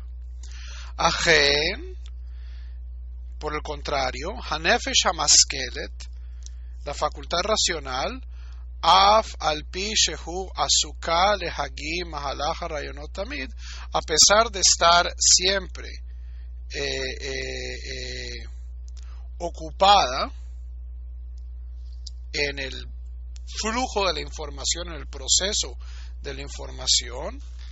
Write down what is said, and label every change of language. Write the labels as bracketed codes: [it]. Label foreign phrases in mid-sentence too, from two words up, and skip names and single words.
[he] Ajen, [es] por el contrario, [he] הנפש המשכלת, [es] la facultad racional, [he] אף על פי שהוא עסוקה להגות מהלך הרעיונות תמיד, [es] a pesar de estar siempre ocupada en el flujo de la información, en el proceso de la información,